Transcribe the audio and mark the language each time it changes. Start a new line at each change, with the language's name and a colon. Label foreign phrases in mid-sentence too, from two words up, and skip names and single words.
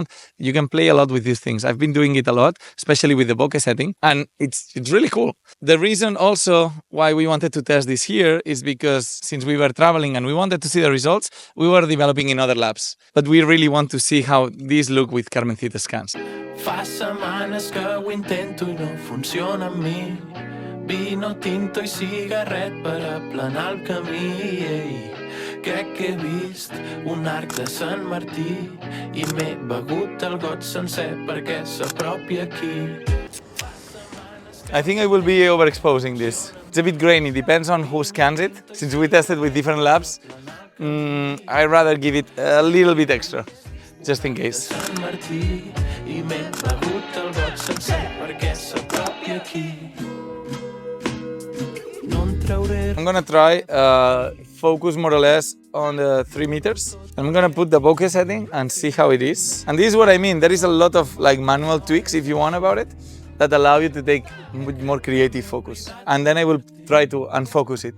English: You can play a lot with these things. I've been doing it a lot, especially with the bokeh setting, and it's really cool. The reason also why we wanted to test this here is because since we were traveling and we wanted to see the results, we were developing in other labs. But we really want to see how these look with Carmencita scans.
Catalan: Fa setmanes que ho intento i no funciona amb mi.
Spanish: Vino tinto
Catalan: i cigarret per aplanar el camí. Ei, crec que he vist un arc de Sant Martí i m'he begut el got sencer perquè s'apropi aquí.
English: I think I will be overexposing this. It's a bit grainy, depends on who scans it. Since we tested with different labs, I'd rather give it a little bit extra, just in case.
Catalan: Sant Martí i m'he begut el got sencer perquè s'apropi aquí. No en trauré.
English: I'm gonna try focus more or less on the 3 meters. I'm gonna put the bokeh setting and see how it is. And this is what I mean. There is a lot of like manual tweaks, if you want, about it, that allow you to take more creative focus. And then I will try to unfocus it.